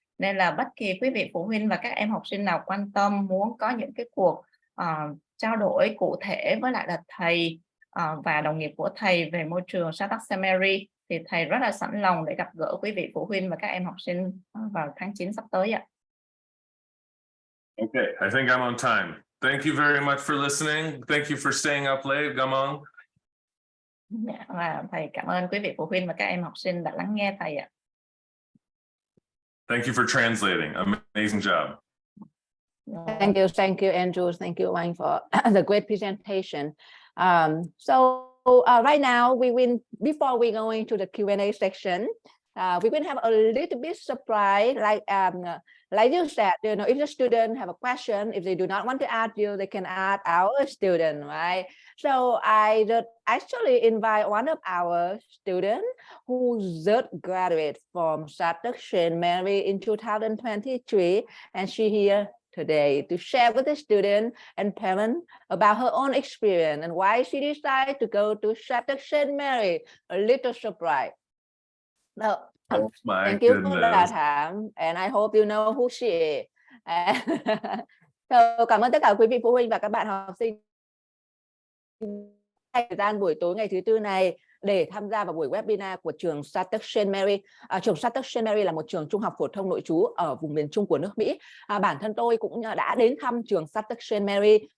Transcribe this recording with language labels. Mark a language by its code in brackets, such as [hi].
[vi] Nên là bất kỳ quý vị phụ huynh và các em học sinh nào quan tâm muốn có những cái cuộc trao đổi cụ thể với lại là thầy và đồng nghiệp của thầy về môi trường Shattuck-St. Mary thì thầy rất là sẵn lòng để gặp gỡ quý vị phụ huynh và các em học sinh vào tháng 9 sắp tới ạ. [en] Okay, I think I'm on time. Thank you very much for listening. Thank you for staying up late, Gamong. [vi] Dạ, và thầy cảm ơn quý vị phụ huynh và các em học sinh đã lắng nghe thầy ạ. [en] Thank you for translating. Amazing job. Thank you, Andrew. Thank you, Wayne, for the great presentation. So right now, before we go into the Q&A section, we will have a little bit surprise, like you said, you know, if the student have a question, if they do not want to ask you, they can ask our student, right? So I actually invite one of our students who just graduated from Shattuck-St. Mary in 2023, and she here today to share with the student and parents about her own experience and why she decided to go to Shattuck-St. Mary. A little surprise. No, Oh my thank you goodness. for that, Ham, and I hope you know who she is. [vi] So, cảm ơn tất cả quý vị phụ huynh và các bạn học sinh thời gian buổi tối ngày thứ Tư này để tham gia vào buổi webinar của trường Shattuck-St. Mary. Trường Shattuck-St. Mary là một trường trung học phổ thông nội trú ở vùng miền Trung của nước Mỹ. Bản thân tôi cũng đã đến thăm trường Shattuck-St. Mary.